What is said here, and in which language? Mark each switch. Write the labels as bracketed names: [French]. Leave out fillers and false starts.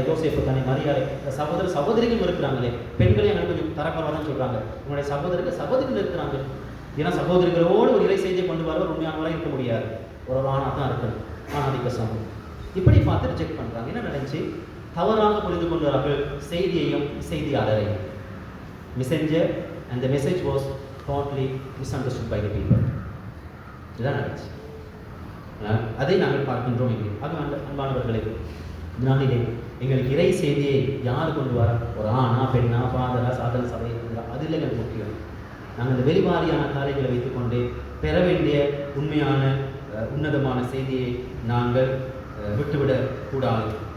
[Tamil] யோசேப்பு தானே, மரியாதை, சகோதரிகள் இருக்கிறாங்களே, பெண்களையும் எனக்கு கொஞ்சம் தரக்குறவாக தான் சொல்கிறாங்க. உங்களுடைய சகோதரிகள் இருக்கிறாங்க. ஏன்னா சகோதரிகளோடு ஒரு இறை செய்தியை கொண்டு வரவர் உண்மையானவராக இருக்க முடியாது, ஒரு ஆணாக தான் இருக்கணும், ஆணாதிக்க சமூகம். இப்படி பார்த்து ரிஜெக்ட் பண்ணுறாங்க. என்ன நடந்துச்சு? தவறாக புரிந்து கொண்டார்கள் செய்தியையும் செய்தியாளரையும். [English] Messenger and the message was totally misunderstood by the people. [Tamil] இதுதான் நடந்துச்சு. அதை நாங்கள் பார்க்கின்றோம் இங்கே. ஆக அன்பானவர்களே, நாளிலே எங்களுக்கு இறை செய்தியை யார் கொண்டு வர? ஒரு ஆணா, பெண்ணா, ஃபாதரா, சாதன சபை, அதில் எங்களுக்கு முக்கியம். நாங்கள் இந்த வெளிவாரியான காரியங்களை வைத்துக்கொண்டு பெற வேண்டிய உண்மையான உன்னதமான செய்தியை நாங்கள் விட்டுவிடக்கூடாது.